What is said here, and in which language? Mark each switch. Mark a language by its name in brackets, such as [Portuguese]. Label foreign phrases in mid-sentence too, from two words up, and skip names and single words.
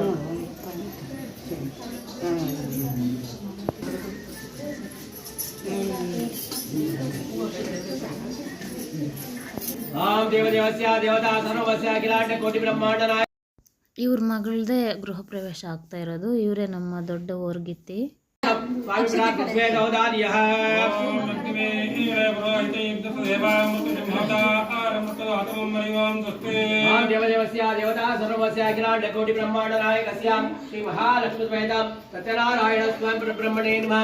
[Sanskrit] ಆಂ ದೇವದೇವಸ್ಯ ದೇವತಾ ಸರ್ವಸ್ಯ ಅಖಿಲಾಂಡ ಕೋಟಿ ಬ್ರಹ್ಮಾಂಡ ನಾಯ. [Kannada] ಇವ್ರ ಮಗಳದೇ ಗೃಹ ಪ್ರವೇಶ ಆಗ್ತಾ ಇರೋದು. ಇವರೇ ನಮ್ಮ ದೊಡ್ಡ ಓರ್ಗಿತ್ತಿ. [Sanskrit] देवदेवस्य देवता सर्वस्य अखिलांड कोटि ब्रह्मांड नायकस्य श्री महालक्ष्मी समेत सत्यनारायण स्वामी ब्रह्मणे नमः.